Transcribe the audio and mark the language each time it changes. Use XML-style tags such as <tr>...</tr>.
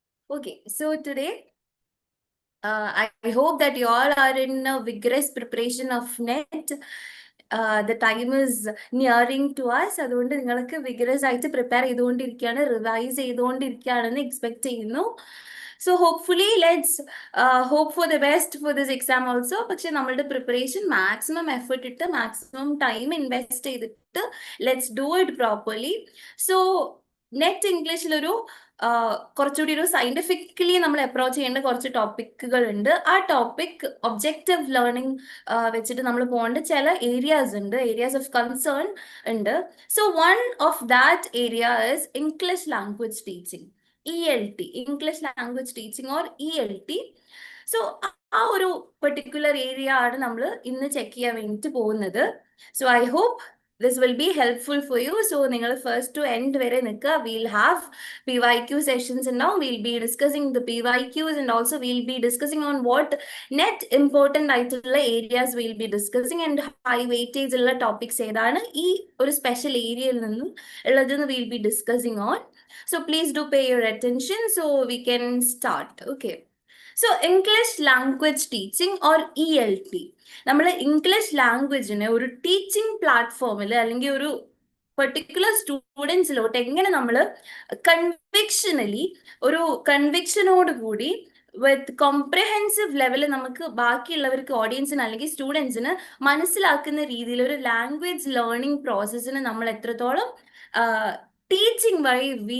<en>Okay, so today, I hope that you all are in a vigorous preparation of NET. The time is nearing to us.</en> <ml>അതുകൊണ്ട് നിങ്ങൾക്ക് vigorous ആയിട്ട് prepare ചെയ്തുകൊണ്ടിരിക്കുകയാണ്, revise ചെയ്തുകൊണ്ടിരിക്കുകയാണെന്ന് expect ചെയ്യുന്നു.</ml> <en>So hopefully let's hope for the best for this exam also. പക്ഷെ നമ്മളുടെ preparation maximum effort ഇട്ട് maximum time invest ചെയ്തിട്ട് let's do it properly.</en> <ml>So net ഇംഗ്ലീഷിലൊരു കുറച്ചുകൂടി ഒരു സയന്റിഫിക്കലി നമ്മൾ അപ്രോച്ച് ചെയ്യേണ്ട കുറച്ച് ടോപ്പിക്കുകൾ ഉണ്ട്. ആ ടോപ്പിക് ഒബ്ജക്റ്റീവ് ലേണിംഗ് വെച്ചിട്ട് നമ്മൾ പോകേണ്ട ചില ഏരിയാസ് ഓഫ് കൺസേൺ ഉണ്ട്.</ml> <en>So one of that area is English language teaching, ELT, English language teaching or ELT.</en> <ml>So ആ ഒരു പെർട്ടിക്കുലർ ഏരിയ ആണ് നമ്മൾ ഇന്ന് ചെക്ക് ചെയ്യാൻ വേണ്ടിയിട്ട് പോകുന്നത്.</ml> <en>So I hope this will be helpful for you. So</en> <ml>നിങ്ങൾ first to end വരെ നിൽക്കുക.</ml> <en>We'll have PYQ sessions and now we'll be discussing the PYQs and also we'll be discussing on what net important ആയിട്ടുള്ള areas we'll be discussing and high weightage ഉള്ള topics</en> <ml>ഏതാണ് ഈ ഒരു special ഏരിയയിൽ നിന്നും ഉള്ളതെന്ന്</ml> <en>we'll be discussing on. So please do pay your attention so we can start. Okay. So English language teaching or ELT.</en> <ml>നമ്മൾ English ലാംഗ്വേജിനെ ഒരു teaching പ്ലാറ്റ്ഫോമിൽ അല്ലെങ്കിൽ ഒരു പെർട്ടിക്കുലർ സ്റ്റുഡൻസിലോട്ട് എങ്ങനെ നമ്മൾ കൺവിക്ഷനോട് കൂടി വിത്ത് കോംപ്രഹെൻസീവ് ലെവൽ നമുക്ക് ബാക്കിയുള്ളവർക്ക് ഓഡിയൻസിന് അല്ലെങ്കിൽ സ്റ്റുഡൻസിന് മനസ്സിലാക്കുന്ന രീതിയിൽ ഒരു ലാംഗ്വേജ് ലേണിംഗ് പ്രോസസ്സിന് നമ്മൾ എത്രത്തോളം ടീച്ചിങ് വഴി</ml>